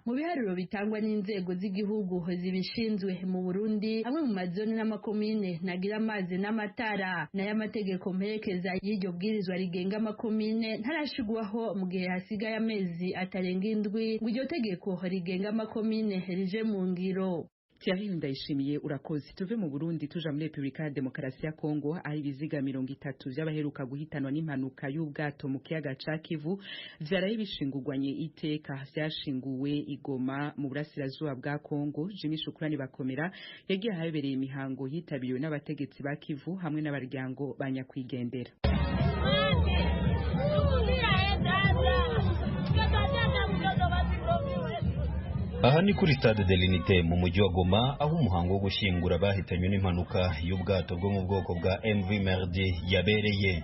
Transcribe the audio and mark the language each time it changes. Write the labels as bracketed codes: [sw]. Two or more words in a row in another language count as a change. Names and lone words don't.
[rn] Mu biharuro bitangwa n'inzego z'igihugu zibishinzwe mu Burundi, amwe mu mazone n'amakomine nagira amazi n'amatara nayo amategeko mperekeza y'iryo bwirizwa rigenga amakomine ntarashigwaho mu gihe hasigaye amezi atarenga 7 ngo iryo tegeko rigenga amakomine rije mu ngiro. Thierry Ndayishimiye urakoze. Tuve mu Burundi tuja muri Republika ya Demokarasi ya Kongo aho ibiziga 30 by'abaheruka guhitanwa n'impanuka y'ubwato mu kiyaga ca Kivu vyaraye bishingurwanye iteka. Vyashinguwe Igoma mu burasirazuba bwa Kongo. [rw] Jimmy Shukrani Bakomera yagiye ahabereye imihango yitabiriwe n'abategetsi ba Kivu hamwe n'abaryango banyakwigendera. Aha ni kuri Stade de l'Unité mu mujyi wa Goma aho umuhango wo gushingura bahitanywe n'impanuka y'ubwato bwo mu bwoko bwa MV Merdi yabereye.